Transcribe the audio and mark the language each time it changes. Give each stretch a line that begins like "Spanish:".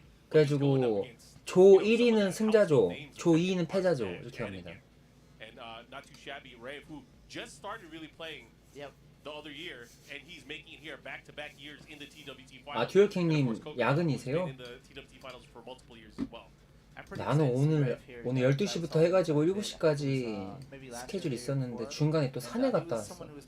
Korean: 그래가지고 조 1위는 승자조, 조 2위는 패자조 이렇게 합니다.
English: And not too shabby, Ray, who just started really playing the other year, and he's making it here back-to-back years in the TWT finals.
Korean: 아 듀얼킹님 야근이세요?
English: In the TWT finals for multiple years as well.
Korean: 나는 오늘 12시부터 해가지고 7시까지 스케줄 있었는데 중간에 또 산에 갔다 왔어.